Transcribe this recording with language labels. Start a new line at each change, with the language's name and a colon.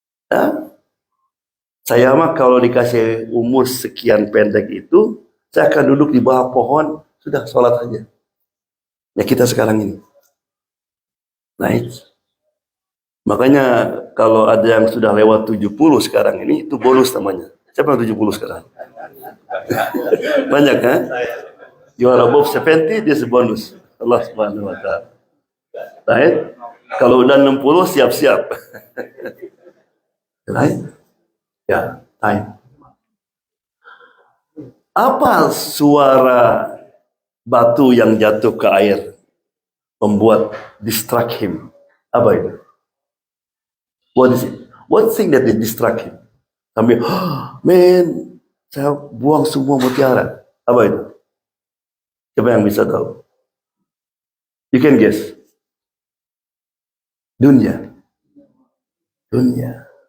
Indonesian: Ya? Saya mah kalau dikasih umur sekian pendek itu, saya akan duduk di bawah pohon, sudah sholat aja. Ya kita sekarang ini. Naik. Makanya kalau ada yang sudah lewat 70 sekarang ini, itu bonus namanya. Siapa yang 70 sekarang? Banyak kan?
English: You are above 70, this is bonus.
Indonesian: Allah Subhanahu wa ta'ala.
English: Right?
Indonesian: Kalau udah 60, siap-siap. Right? Ya, time. Apa suara batu yang jatuh ke air membuat
English: distract him?
Indonesian: Apa itu?
English: What is it? What thing that distract him?
Indonesian: Sambil, oh, man, saya buang semua mutiara. Apa itu? Siapa yang bisa tahu?
English: You can guess.
Indonesian: Dunia. Dunia.